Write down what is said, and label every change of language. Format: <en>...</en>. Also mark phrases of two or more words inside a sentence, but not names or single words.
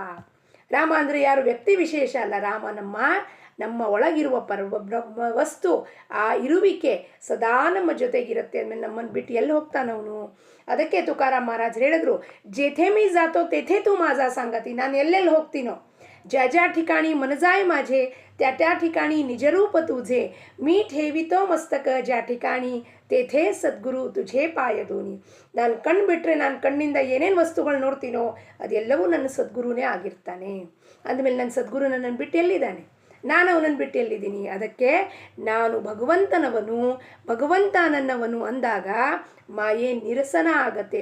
<kn>ರಾಮ ಅಂದರೆ ಯಾರು? ವ್ಯಕ್ತಿ ವಿಶೇಷ ಅಲ್ಲ. ರಾಮ ನಮ್ಮ ಒಳಗಿರುವ ವಸ್ತು. ಆ ಇರುವಿಕೆ ಸದಾ ನಮ್ಮ ಜೊತೆಗಿರುತ್ತೆ. ಅಂದಮೇಲೆ ನಮ್ಮನ್ನು ಬಿಟ್ಟು ಎಲ್ಲಿ ಹೋಗ್ತಾನವನು? ಅದಕ್ಕೆ ತುಕಾರಾಮ್ ಮಹಾರಾಜರು ಹೇಳಿದ್ರು,</kn> <mr>जेथे मी जातो तेथे तू माझा संगती.</mr> <kn>ನಾನು ಎಲ್ಲೆಲ್ಲಿ ಹೋಗ್ತೀನೋ,</kn> <mr>ज्या ठिकाणी मन जाय माझे त्या ठिकाणी निजरूप तुझे, मी ठेवितो मस्तक ज्या ठिकाणी तेथे सद्गुरु तुझे पाय दोनी.</mr> <kn>ನಾನು ಕಣ್ಣು ಬಿಟ್ಟರೆ, ನಾನು ಕಣ್ಣಿಂದ ಏನೇನು ವಸ್ತುಗಳು ನೋಡ್ತೀನೋ ಅದೆಲ್ಲವೂ ನನ್ನ ಸದ್ಗುರುನೇ ಆಗಿರ್ತಾನೆ. ಅಂದಮೇಲೆ ನನ್ನ ಸದ್ಗುರು ನನ್ನನ್ನು ಬಿಟ್ಟು ಎಲ್ಲಿದ್ದಾನೆ? ನಾನು ಅವನನ್ನು ಬಿಟ್ಟು ಎಲ್ಲಿದ್ದೀನಿ? ಅದಕ್ಕೆ ನಾನು ಭಗವಂತನವನು, ಭಗವಂತ ನನ್ನವನು ಅಂದಾಗ ಮಾಯೆ ನಿರಸನ ಆಗತ್ತೆ.</kn>